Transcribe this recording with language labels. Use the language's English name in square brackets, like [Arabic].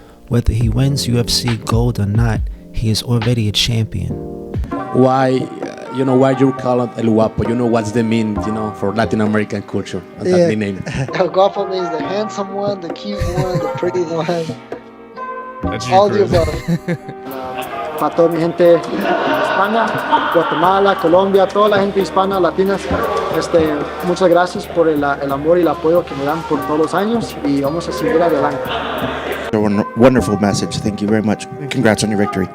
[English] Whether he wins UFC gold or not, he is already a champion. Why you call it El Guapo? What's the mean, for Latin American culture, that name? El Guapo means the handsome one, the cute one, the pretty one. That's you, All the Chris. above. [Spanish] Para toda mi gente de España, Guatemala, Colombia, toda la gente hispana, latinas, muchas gracias por el amor y el apoyo que me dan por todos los años, y vamos a seguir adelante. [English] A wonderful message. Thank you very much. Congrats on your victory.